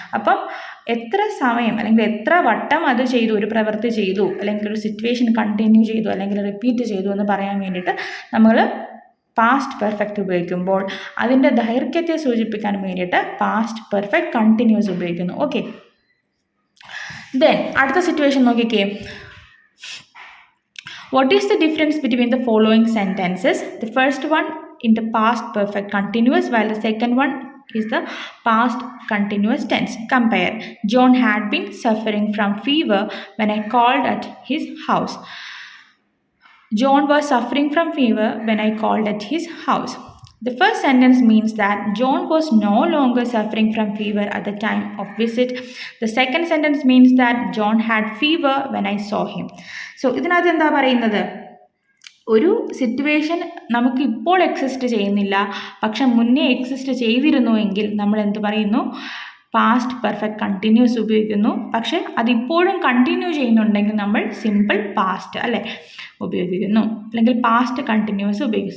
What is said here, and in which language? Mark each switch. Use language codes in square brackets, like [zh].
[ml] അപ്പം എത്ര സമയം അല്ലെങ്കിൽ എത്ര വട്ടം അത് ചെയ്തു, ഒരു പ്രവൃത്തി ചെയ്തു, അല്ലെങ്കിൽ ഒരു സിറ്റുവേഷൻ കണ്ടിന്യൂ ചെയ്തു, അല്ലെങ്കിൽ റിപ്പീറ്റ് ചെയ്തു എന്ന് പറയാൻ വേണ്ടിയിട്ട് നമ്മൾ പാസ്റ്റ് പെർഫെക്റ്റ് ഉപയോഗിക്കുമ്പോൾ അതിൻ്റെ ദൈർഘ്യത്തെ സൂചിപ്പിക്കാൻ വേണ്ടിയിട്ട് പാസ്റ്റ് പെർഫെക്റ്റ് കണ്ടിന്യൂസ് ഉപയോഗിക്കുന്നു. [en] Okay, then അടുത്ത situation നോക്കിക്കേ. What is the difference between the following sentences? The first one in the past perfect continuous, while the second one is the past continuous tense. Compare. John had been suffering from fever when I called at his house. John was suffering from fever when I called at his house. The first sentence means that John was no longer suffering from fever at the time of visit. The second sentence means that John had fever when I saw him. [ml] So ഇതിനകത്ത് എന്താ പറയുന്നത്? ഒരു situation നമുക്ക് ഇപ്പോൾ exist ചെയ്യുന്നില്ല, പക്ഷെ മുന്നേ exist ചെയ്തിരുന്നുവെങ്കിൽ നമ്മൾ എന്ത് പറയുന്നു? പാസ്റ്റ് പെർഫെക്റ്റ് കണ്ടിന്യൂസ് ഉപയോഗിക്കുന്നു. പക്ഷെ അതിപ്പോഴും കണ്ടിന്യൂ ചെയ്യുന്നുണ്ടെങ്കിൽ നമ്മൾ സിമ്പിൾ പാസ്റ്റ് അല്ലേ ഉപയോഗിക്കുന്നു, അല്ലെങ്കിൽ പാസ്റ്റ് കണ്ടിന്യൂസ് ഉപയോഗിക്കും.